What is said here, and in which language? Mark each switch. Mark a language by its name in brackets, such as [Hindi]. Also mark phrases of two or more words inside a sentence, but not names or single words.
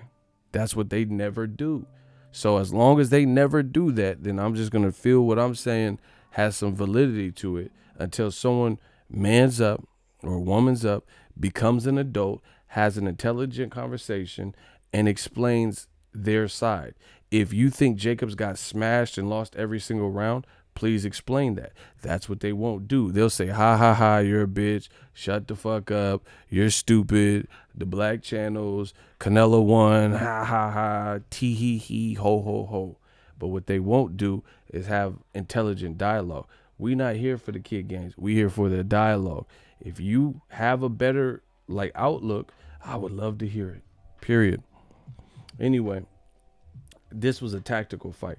[English] That's what they never do. So as long as they never do that, then I'm just gonna feel what I'm saying has some validity to it until someone mans up or woman's up, becomes an adult, has an intelligent conversation, and explains their side. If you think Jacobs got smashed and lost every single round, please explain that. That's what they won't do. They'll say, ha ha ha, you're a bitch. Shut the fuck up. You're stupid. The black channels, Canelo won, ha ha ha, tee hee hee, ho ho ho. But what they won't do is have intelligent dialogue. We not here for the kid games. We here for the dialogue. If you have a better outlook, I would love to hear it. Period. Anyway, this was a tactical fight.